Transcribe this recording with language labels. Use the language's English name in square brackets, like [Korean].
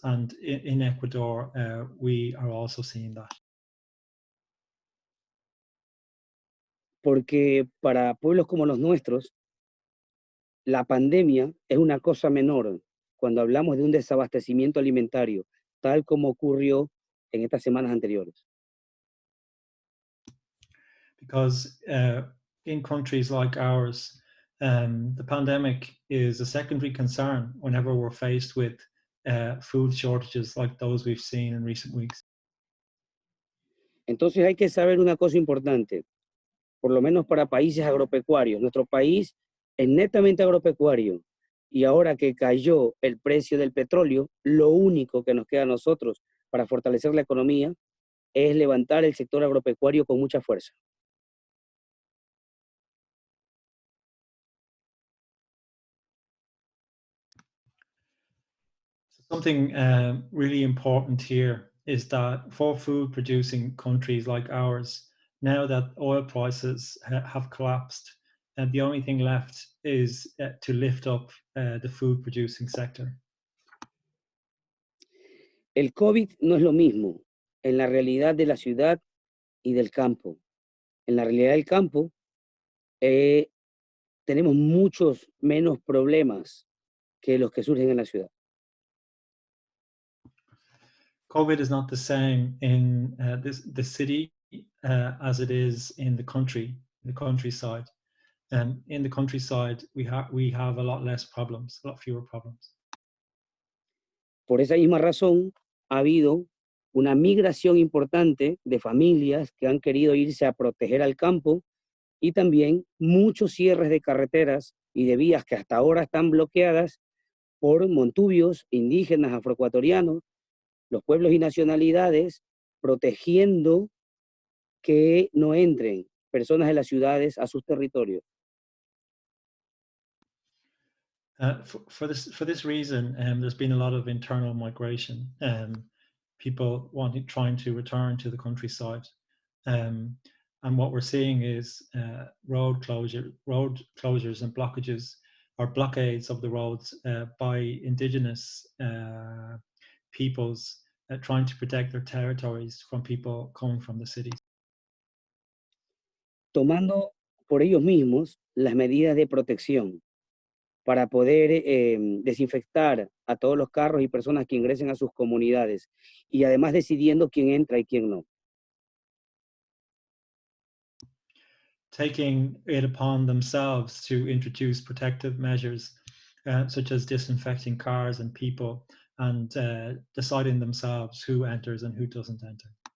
[English] And in Ecuador, we are also seeing that. [Spanish] Porque para pueblos como los nuestros, la pandemia es una cosa menor cuando hablamos de un desabastecimiento alimentario, tal como ocurrió en estas semanas anteriores. [English] Because in countries like ours, the pandemic is a secondary concern whenever we're faced with food shortages like those we've seen in recent weeks. [Spanish] Entonces hay que saber una cosa importante, por lo menos para países agropecuarios. Nuestro país es netamente agropecuario y ahora que cayó el precio del petróleo, lo único que nos queda a nosotros para fortalecer la economía es levantar el sector agropecuario con mucha fuerza. [English] Something really important here is that for food producing countries like ours, now that oil prices have collapsed, and the only thing left is to lift up the food producing sector. [Spanish] El COVID no es lo mismo en la realidad de la ciudad y del campo. En la realidad del campo tenemos muchos menos problemas que los que surgen en la ciudad. [English] COVID is not the same in the city as it is in the countryside. In the countryside, we have a lot less problems, a lot fewer problems. [Spanish] Por esa misma razón, ha habido una migración importante de familias que han querido irse a proteger al campo y también muchos cierres de carreteras y de vías que hasta ahora están bloqueadas por montubios, indígenas, afroecuatorianos, los pueblos y nacionalidades, protegiendo que no entren personas de las ciudades a sus territorios. [English] For this reason, there's been a lot of internal migration. People trying to return to the countryside, and what we're seeing is road closures and blockages or blockades of the roads by indigenous peoples trying to protect their territories from people coming from the cities. [Spanish] Tomando por ellos mismos las medidas de protección para poder desinfectar a todos los carros y personas que ingresen a sus comunidades y además decidiendo quién entra y quién no. [English] Taking it upon themselves to introduce protective measures such as disinfecting cars and people and deciding themselves who enters and who doesn't enter.